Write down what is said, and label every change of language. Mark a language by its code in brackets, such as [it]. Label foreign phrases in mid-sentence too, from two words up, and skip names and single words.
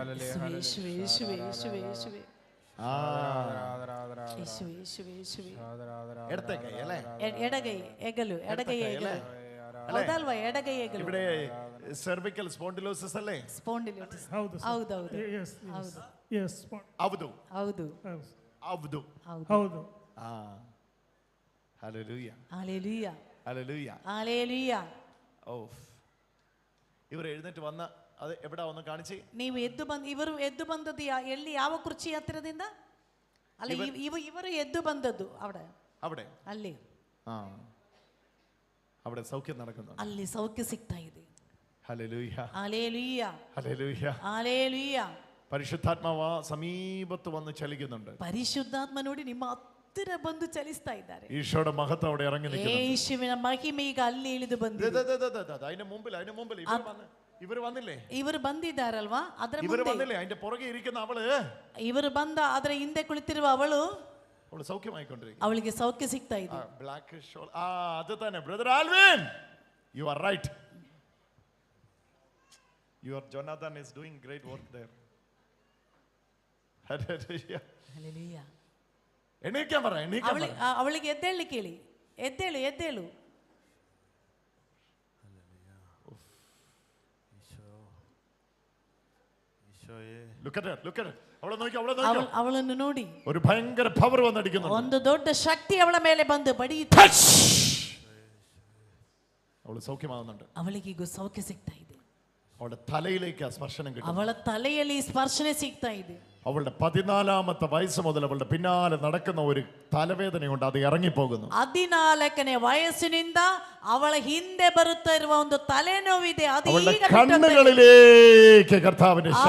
[ml] യേശുവേ യേശുവേ യേശുവേ യേശുവേ യേശുവേ. യേശുവേ യേശുവേ യേശുവേ. ഇടത്തെ കൈ അല്ലേ? [kn] ಎಡಗೈ ಹೆಗಲು, ಎಡಗೈ ಹೆಗಲು. ಹೌದಲ್ವಾ? ಎಡಗೈ ಹೆಗಲು. [ml] ഇവിടെ [en] cervical spondylosis [ml] അല്ലേ? [kn] ಸ್ಪಾಂಡಿಲೈಟಿಸ್. ಹೌದೌದು ಹೌದು അവതു ಹೌದು അവതു ಹೌದು. [ml] ഹല്ലേലൂയ ഹല്ലേലൂയ ഹല്ലേലൂയ ഹല്ലേലൂയ. ഓ, ഇവർ എഴുന്നേറ്റ് വന്ന അത് എവിടാ ഒന്ന് കാണിച്ചേ? [kn] ನೀವು ಇವರು ಎದ್ದು ಬಂದದ್ದು ಎಲ್ಲಿ, ಯಾವ ಕುರ್ಚಿ ಹತ್ತಿರದಿಂದ? ಅಲ್ಲ, ಇವರು ಎದ್ದು ಬಂದದ್ದು [ml] അവിടെ [kn] ಅಲ್ಲಿ. [ml] അവിടെ സൗഖ്യം നടക്കുന്നു. [kn] ಅಲ್ಲಿ ಸೌಖ್ಯ ಸಿಗ್ತಾ ಇದೆ. [ml] ഹല്ലേലൂയ ഹല്ലേലൂയ ഹല്ലേലൂയ ഹല്ലേലൂയ. പരിശുദ്ധാത്മാവ് സമീപത്ത് വന്ന് ചലിക്കുന്നുണ്ട്. [kn] ಪರಿಶುದ್ಧಾತ್ಮನೋಡಿ ನಿಮ್ಮ ಹತ್ತಿರ ಬಂದು ಚಲಿಸ್ತಾ ಇದ್ದಾರೆ. [ml] ഈശോയുടെ മഹത്വം അവിടെ ഇറങ്ങി നിൽക്കുന്നു. [kn] ಯೇಸುವಿನ ಮಹಿಮೆ ಈಗ ಅಲ್ಲಿ ಇಳಿದು ಬಂದಿದೆ. [ml] അതിന്റെ മുമ്പിൽ ഇവർ വന്നില്ലേ? [kn] ಇವರು ಬಂದಿದ್ದಾರಲ್ವಾ? ಅದರ [ml] ഇവർ [kn] ಮುಂದೆ [ml] വന്നില്ലേ? അതിന്റെ പുറകെ ഇരിക്കുന്ന അവള്, [kn] ಇವರು ಬಂದ ಅದರ ಹಿಂದೆ ಕುಳಿತಿರುವ ಅವಳು [ml] സൗഖ്യമായിക്കൊണ്ടിരിക്കുന്നു. [kn] ಅವಳಿಗೆ ಸೌಖ್ಯ ಸಿಗ್ತಾ ಇದೆ. [en] black shawl, [ml] അത് തന്നെ. ബ്രദർ ആൽവിൻ, [en] you are right. Your Jonathan is doing great work there. Hallelujah. Hallelujah. [ml] എണീക്കാൻ പറ, എണീക്കാൻ പറ. [kn] ಅವಳಿಗೆ ಎದ್ದೇಳಲಿಕ್ಕೆ ಹೇಳಿ. ಎದ್ದೇಳು, ಎದ್ದೇಳು. [en] Look at her, look at her. [ml] അവളെ നോക്കി, അവളെ നോക്കി. [kn] ಅವಳನ್ನು ನೋಡಿ [ml] ഒരു ഭയങ്കര പവർ വന്നടിക്കുന്നു. [kn] ಒಂದು ದೊಡ್ಡ ಶಕ್ತಿ ಅವಳ ಮೇಲೆ ಬಂದು ಬಡಿಯುತ್ತೆ. [ml] അവള് സൗഖ്യമാവുന്നുണ്ട്. [kn] ಅವಳಿಗೆ ಈಗ ಸೌಖ್ಯ ಸಿಗ್ತಾ ಇದೆ. [ml] അവളുടെ തലയിലേക്ക് ആ സ്പർശനം കിട്ടും. [kn] ಅವಳ ತಲೆಯಲ್ಲಿ ಸ್ಪರ್ಶನೆ ಸಿಗ್ತಾ ಇದೆ. [ml] അവളുടെ 14ാമത്തെ വയസ്സ് മുതൽ അവളുടെ പിന്നാലെ നടക്കുന്ന ഒരു തലവേദനയുണ്ട്, അത് ഇറങ്ങിപ്പോകുന്നു. [kn] 14ನೇ ವಯಸ್ಸಿನಿಂದ ಅವಳ ಹಿಂದೆ ಬರುತ್ತಾ ಇರುವ ಒಂದು ತಲೆನೋವಿದೆ, ಅದು [ml] അവളുടെ [kn] ಈಗ [ml] കണ്ണുകളിലേക്ക് കർത്താവിന്റെ ശക്തി,